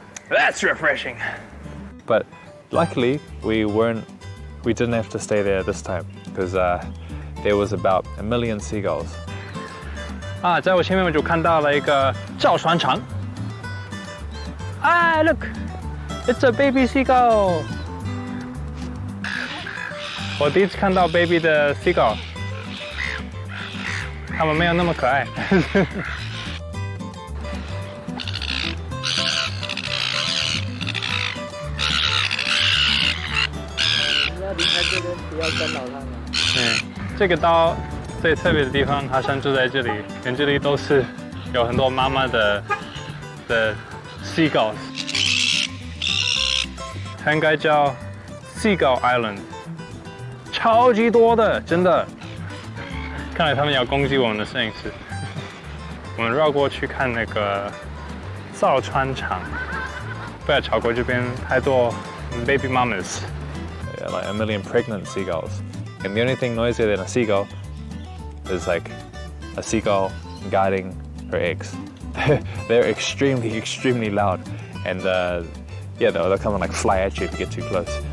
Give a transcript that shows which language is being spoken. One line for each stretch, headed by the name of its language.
English: That's refreshing. But luckily, we didn't have to stay there this time because there was about 1 million seagulls.
Chinese: 啊，在我前面我就看到了一个造船厂。
English: Ah, look, it's a baby seagull.
Chinese: 我第一次看到 baby 的 seagull， 它们没有那么可爱。离开这边，不要干扰他们。这个岛最特别的地方，好像就在这里，连这里都是有很多妈妈的 seagulls， 它应该叫 Seagull Island， 超级多的，真的。看来他们要攻击我们的摄影师。我们绕过去看那个造船厂，不要超过这边太多
English: baby mamas。 Like 1 million pregnant seagulls. And the only thing noisier than a seagull is like a seagull guarding her eggs. They're extremely, extremely loud. And yeah, they'll come and like fly at you if you get too close.